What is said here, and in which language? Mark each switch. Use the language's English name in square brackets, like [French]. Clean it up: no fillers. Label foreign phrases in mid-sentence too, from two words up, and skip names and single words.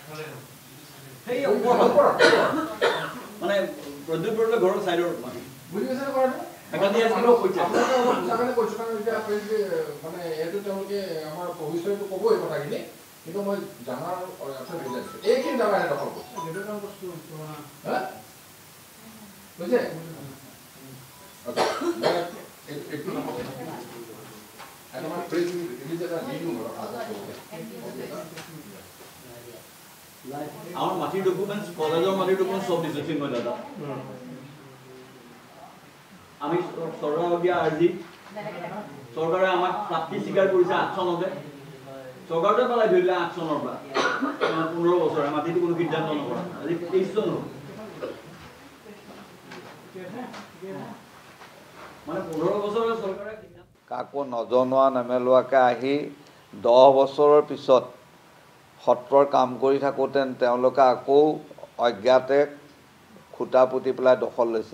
[Assamese] মানে প্ৰদ্যুৎ বৰুৱাৰ ঘৰৰ চাইডৰ বুজি পাইছে নে কথাটো? কৈছোঁ কাৰণ এতিয়া মানে এইটো তেওঁলোকে আমাৰ ভৱিষ্যতটো ক'ব এই কথাখিনি, কিন্তু মই জানাৰ অৰ্থে বুজাইছোঁ এইখিনি জেগাহে দখল কৰিছে। বুজিছে? [Bangla] আমার মাটির ডকুমেন্টস কলেজের মাটির ডকুমেন্টস সব দিছে চিন্ময় দাদা। আমি সরকার দিয়া আর্জি সরকারে আমাক প্রাপ্তি স্বীকার করেছে [Assamese] 8 চনতে, সরকারটা পেলাই ধরলে 8 চনৰ পৰা 15 বছৰ মাটিটো কোনো সিদ্ধান্ত নকৰা, আজি 23 চন হ'ল, মানে 15 বছৰ চৰকাৰে কাকো নজনোৱা নেমেলোৱাকৈ আহি 10 বছৰৰ পিছত সত্ৰৰ কাম কৰি থাকোঁতে তেওঁলোকে আকৌ অজ্ঞাতে খুটা পুতি পেলাই দখল লৈছে।